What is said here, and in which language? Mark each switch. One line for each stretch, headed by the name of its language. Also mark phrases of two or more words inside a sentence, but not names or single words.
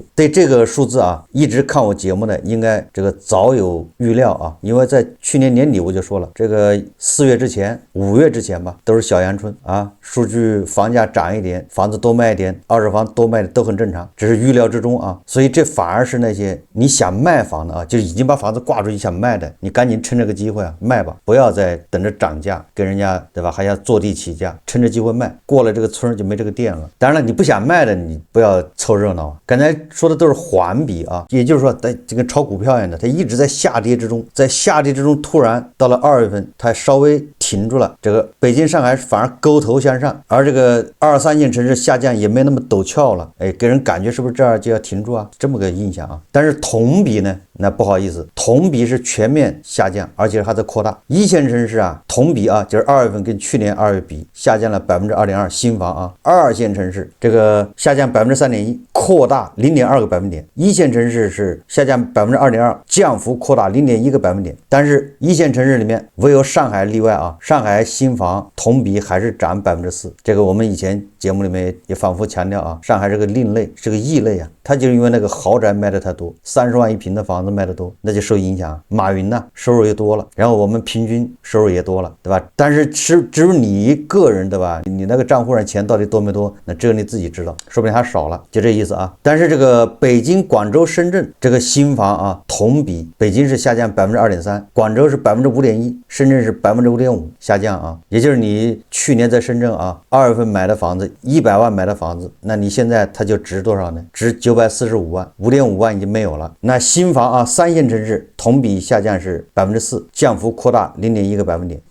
Chinese: 對這個數字一直看我節目的應該這個早有預料因為在去年年底我就說了，這個4月之前、5月之前吧，都是小陽春數據房價漲一點，房子多賣一點，二手房多賣的都很正常，只是預料之中所以這反而是那些你想賣房的就已經把房子掛出去想賣的，你趕緊趁這個機会賣吧，不要再等着漲價跟人家，对吧？還要坐地起價，趁着機会賣，過了這個村就沒這個店了。當然了，你不想賣的你不要湊熱鬧。剛才說的都是環比也就是說这跟炒股票一樣的，它一直在下跌之中，在下跌之中突然到了2月份它稍微停住了，這個北京、上海反而勾頭向上，而這個2、3線城市下降也沒那麼陡峭了，給人感覺是不是這兒就要停住這麼個印象但是同比呢，那不好意思，同比是全面下降，而且還在擴大。一線城市同比就是2月份跟去年2月比下降了 2.2%， 新房2線城市这個下降 3.1%， 擴大 0.2個百分點。一線城市是下降 2.2%， 降幅擴大 0.1個百分點。但是一線城市裡面唯有上海例外上海新房同比還是漲 4%， 這個我們以前節目裡面也反覆強調上海是個另類，是個異類它就是因為那個豪宅賣的太多，30萬一平的房子賣的多，那就受影響。馬雲呢收入也多了，然後我們平均收入也多了，对吧？但是只有你个人，对吧？你那個賬戶上錢到底多沒多，那只有你自己知道，說不定還少了，就這意思但是這個北京、廣州、深圳這個新房同比北京是下降 2.3%， 廣州是 5.1%， 深圳是 5.5% 下降也就是你去年在深圳2月份買的房子100萬買的房子，那你現在它就值多少呢？值945萬，5.5萬已經沒有了。那新房啊，三線城市同比下降是4%，降幅擴大0.1个百分点。